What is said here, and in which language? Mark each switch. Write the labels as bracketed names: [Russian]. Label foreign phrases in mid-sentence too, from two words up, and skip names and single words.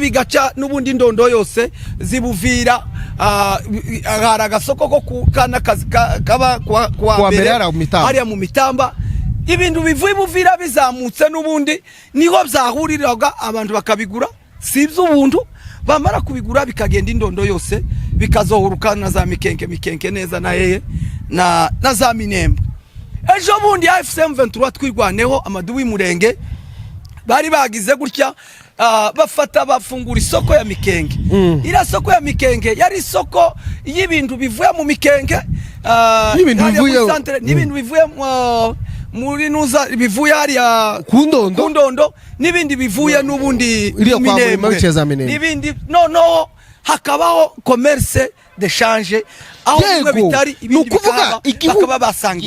[Kinyarwanda] bigaca n'ubundi ndondo yose zibuvira hari agasoko ko kana kaba kwa mbere hariya mu Mitamba ibintu bivuye buvira bizamutse n'ubundi niho byahuriraga abantu bakabigura sibyo ubuntu bamara kubigura bikagenda indondo yose bikazohuruka na za mikenke neza na yeye na za Minembwe ejo bundi AFCM 23 twirwaneho amaduwi murenge bari bagize gutya bafata bafungura isoko ya Mikenge ira soko ya Mikenge yari isoko y'ibintu bivuye mu Mikenge n'ibintu bivuye muri nuza bivuye hariya kundondo n'ibindi bivuye n'ubundi n'ibindi no hakabaho [French] commerce d'échange [Kinyarwanda] aho bimwe bitari ibindi bakaba basangira